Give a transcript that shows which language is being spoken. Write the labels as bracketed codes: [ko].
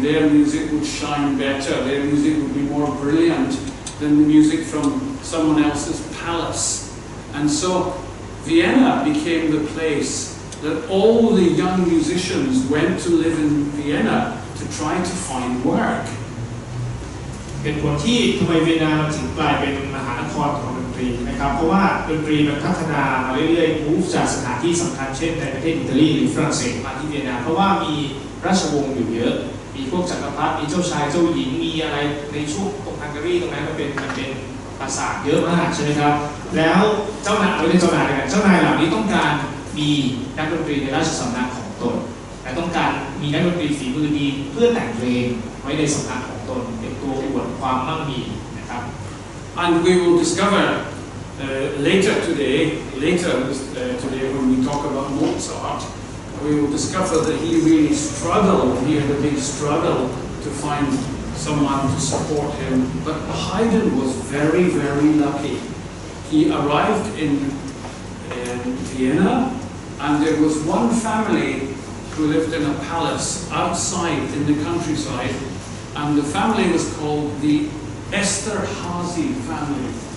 [en] Their music would shine better. Their music would be more brilliant than the music from someone else's palace. And so Vienna became the place that all the young musicians went to live in Vienna to try to find work. [th] เป็นผลที่ทำไมเวียนนามันถึงกลายเป็นมหานครของดนตรี รีนะครับเพราะว่าดนตรีมันพัฒนามาเรื่อยๆ move จากสถานที่สำคัญเช่นในประเทศอิตาลีหรือฝรั่งเศสมาที่เวียนนาเพราะว่ามีราชวงศ์อยู่เยอะมีพวกจักรพรรดิมีเจ้าชายเจ้าหญิงมีอะไรในช่วงตรงฮังการีตรงนั้นมันเป็นปราสาทเยอะมากใช่ไหมครับแล้วเจ้านายไม่ใช่เจ้านายกันเจ้านายเหล่านี้ต้องการมีนักดนตรีในราชสำนักของตนและต้องการมีนักดนตรีฝีมือดีเพื่อแต่งเพลงไว้ในสำนักของตนเป็นตัวอวดความมั่งมีนะครับ [en] And we will discover later today when we talk about Mozart, we will discover that he really struggled, he had a big struggle to find someone to support him. But Haydn was very, very lucky. He arrived in Vienna, and there was one family who lived in a palace outside in the countryside, and the family was called the Esterházy family.